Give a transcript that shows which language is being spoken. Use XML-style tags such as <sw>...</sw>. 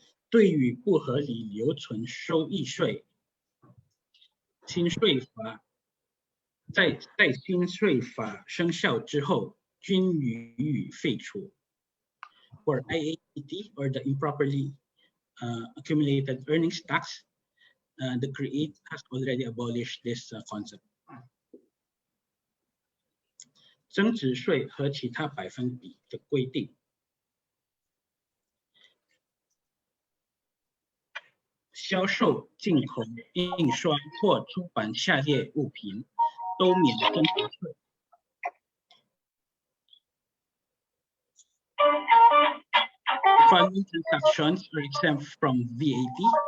<zh>对于不合理留存收益税，新税法在新税法生效之后均予以废除。</zh> <en>For IAET or the improperly accumulated earnings tax, the CREATE has already abolished this concept.</en> <zh>增值税和其他百分比的规定。销售、进口、印刷或出版下列物品都免增值税。</zh> <en>The following transactions are exempt from VAT.</en>